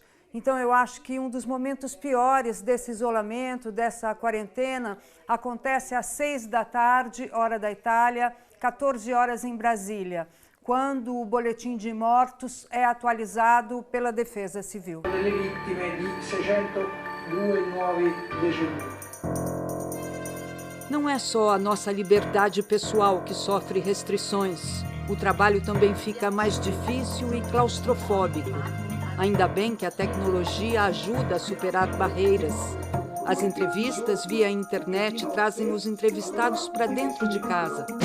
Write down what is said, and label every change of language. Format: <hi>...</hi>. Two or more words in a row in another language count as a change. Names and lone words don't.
<pt>Então eu acho que um dos momentos piores desse isolamento, dessa quarentena, acontece às 6 da tarde, hora da Itália, 14 horas em Brasília, quando o boletim de mortos é atualizado pela Defesa Civil.</pt> <it>Delle vittime di 602 nuovi deceduti.</it> <pt>Não é só a nossa liberdade pessoal que sofre restrições. O trabalho também fica mais difícil e claustrofóbico. Ainda bem que a tecnologia ajuda a superar barreiras. As entrevistas via internet trazem os entrevistados para dentro de casa.</pt>